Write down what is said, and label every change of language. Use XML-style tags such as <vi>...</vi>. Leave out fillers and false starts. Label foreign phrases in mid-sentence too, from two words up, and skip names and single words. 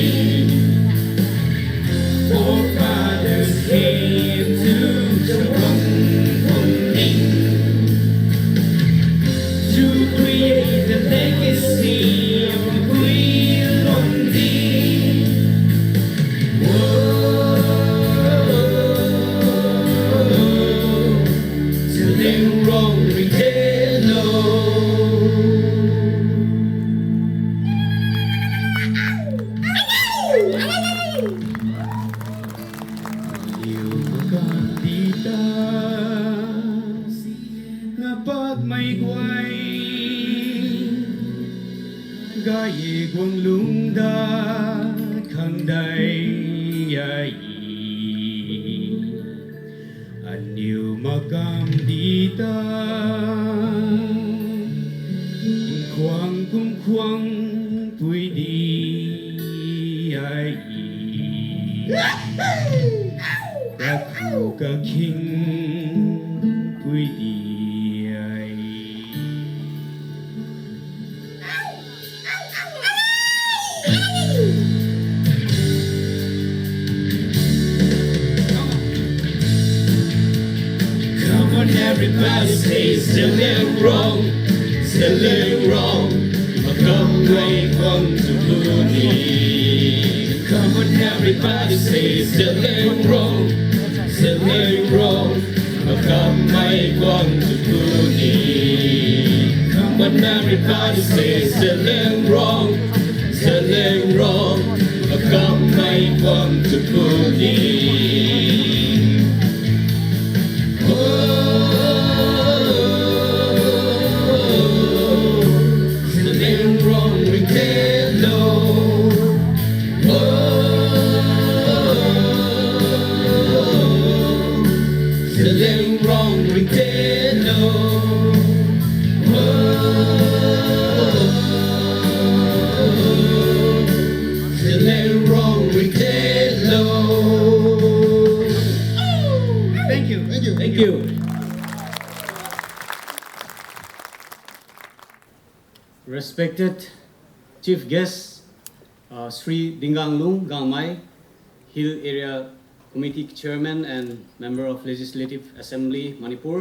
<en>Forefathers came to Zeliangrong to create the legacy of Zeliangrong. Whoa,</en> <nbu>Zeliangrong Ringelo. Pagmaygway gaye gwang lungda khanday ai anyu magam dita kwang kum kwang pui di ai ka king pui di.</nbu> <en>Everybody say Zeliangrong, Zeliangrong,</en> <nbu>Magam to Puni.</nbu> <en>Come on, everybody say Zeliangrong, Zeliangrong,</en> <nbu>Magam to Puni.</nbu> <en>Come on, everybody say Zeliangrong, Zeliangrong,</en> <nbu>Magam to Puni. Zeliangrong Ringelo. Zeliangrong Ringelo. Zeliangrong Ringelo.</nbu> <en>Thank you. Thank you. Thank you. Respected Chief Guest, Sri Dinganglung Gangmai, Hill Area Committee Chairman and Member of Legislative Assembly, Manipur.</en>